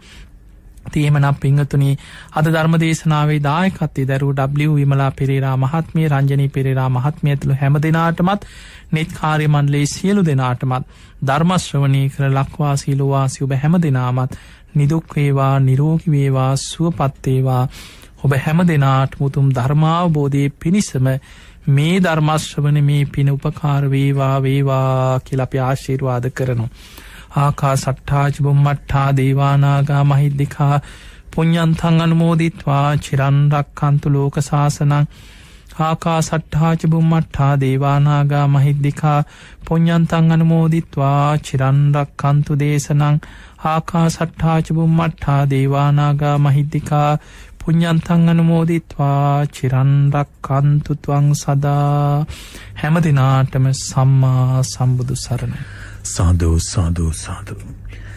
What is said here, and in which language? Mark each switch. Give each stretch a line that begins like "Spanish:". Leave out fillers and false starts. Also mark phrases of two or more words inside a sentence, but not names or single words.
Sinhala: තේමනම් පින්වතුනි අද ධර්ම දේශනාවේ දායකත්වයේ දරුව W විමලා පෙරේරා මහත්මිය, රංජනී පෙරේරා මහත්මිය ඇතුළු හැම දිනාටමත් නෙත් කාර්ය මණ්ඩලයේ සියලු දෙනාටමත් ධර්ම ශ්‍රවණී කර ලක්වාසී ලෝවාසී ඔබ හැම දිනාමත් නිදුක් වේවා, නිරෝගී වේවා, සුවපත් වේවා. ඔබ හැම දිනාටම උතුම් ධර්මාවබෝධයේ පිණිසම මේ ධර්ම ශ්‍රවණේ මේ පින උපකාර වේවා කියලා අපි ආශිර්වාද කරනවා.
Pali: ආකාසට්ඨා ච බුම්මට්ඨා දේවානාගා මහිද්దికා පුඤ්ඤන්තං අනුමෝදිත්වා චිරන් රක්ඛන්තු ලෝක සාසනං. ආකාසට්ඨා ච බුම්මට්ඨා දේවානාගා මහිද්దికා පුඤ්ඤන්තං අනුමෝදිත්වා චිරන් රක්ඛන්තු දේශනං. ආකාසට්ඨා ච බුම්මට්ඨා දේවානාගා මහිද්దికා පුඤ්ඤන්තං අනුමෝදිත්වා චිරන් රක්ඛන්තු ත්වං සදා.
Sinhala: හැම දිනාටම සම්මා සම්බුදු සරණයි. සාදු සාදු සාදු.